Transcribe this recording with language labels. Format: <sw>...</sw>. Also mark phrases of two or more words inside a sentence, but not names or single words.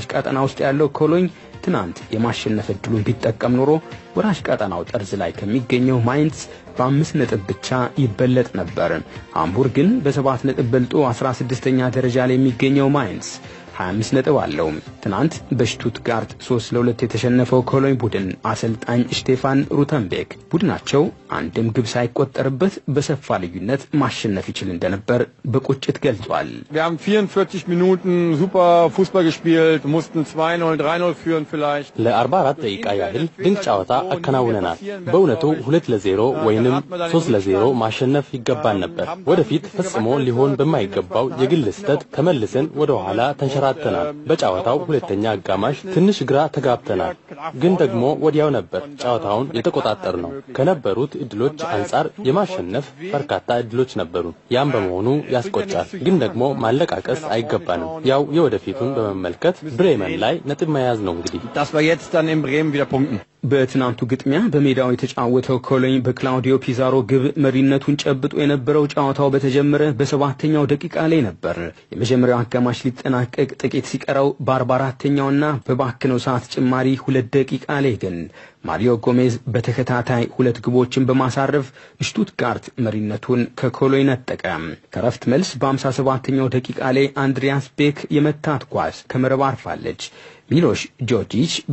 <am>ቀጠና ውስጥ ያለው ኮሎኝ ትናንት የማሸነፍ እድሉን ቢጠቀም ኖሮ ወራጅ ቀጠናው ጠርዝ ላይ ከሚገኘው ማይንስ በ5 ነጥብ ብቻ ይበለጥ ነበር። ሃምቡርግን በ7 ነጥብ በልጦ 16ኛ ደረጃ ላይ የሚገኘው ማይንስ 25 ነጥብ አለው። ትናንት በሽቱትጋርት 3-2 የተሸነፈው ኮሎኝ ቡድን አሰልጣኝ ስቴፋን ሩተንቤክ ቡድናቸው አንድም ግብ ሳይቆጠርበት በሰፋ ልዩነት ማሸነፍ ይችል እንደነበር በቁጭት ገልጿል።</am> <de>Wir haben 44 Minuten super Fußball gespielt, mussten 2-0, 3-0 führen vielleicht.</de> <am>ለ44 ደቂቃ ያህል ድንቅ ጨዋታ አከናውነናል። በእውነቱ 2-0 ወይንም 3-0 ማሸነፍ ይገባን ነበር። ወደፊት ፈጽሞ ሊሆን በማይገባው የግል ስህተት ተመልሰን ወደ ኋላ ተንሸራተናል። በጨዋታው ሁለተኛ አጋማሽ ትንሽ ግራ ተጋብተናል፣ ግን ደግሞ ወዲያው ነበር ጨዋታውን የተቆጣጠርነው። ከነበሩት እድሎች አንጻር የማሸነፍ በርካታ እድሎች ነበሩ። ያም በመሆኑ ያስቆጫል፣ ግን ደግሞ ማለቃቀስ አይገባንም። ያው የወደፊቱን በመመልከት ብሬመን ላይ ነጥብ መያዝ ነው እንግዲህ።</am> <de>Das war jetzt dann in Bremen wieder punkten.</de> <am>በትናንቱ ግጥሚያ በሜዳው የተጫወተው ኮሎኝ በክላውዲዮ ፒዛሮ ግብ መሪነቱን ጨብጦ የነበረው ጨዋታው በተጀመረ በ7ኛው ደቂቃ ላይ ነበር። የመጀመሪያው አጋማሽ ሊጠናቀቅ ጥቂት ሲቀረው በ44ኛውና በባከነው ሰዓት ጭማሪ 2 ደቂቃ ላይ ግን ማሪዮ ጎሜዝ በተከታታይ 2 ግቦችን በማሳረፍ ሽቱትጋርት መሪነቱን ከኮሎኝ ነጠቀ። ከረፍት መልስ በ57ኛው ደቂቃ ላይ አንድሪያስ ቤክ የመታት ኳስ ከመረብ አርፋለች። ሚሎሽ ጆርጂች</am>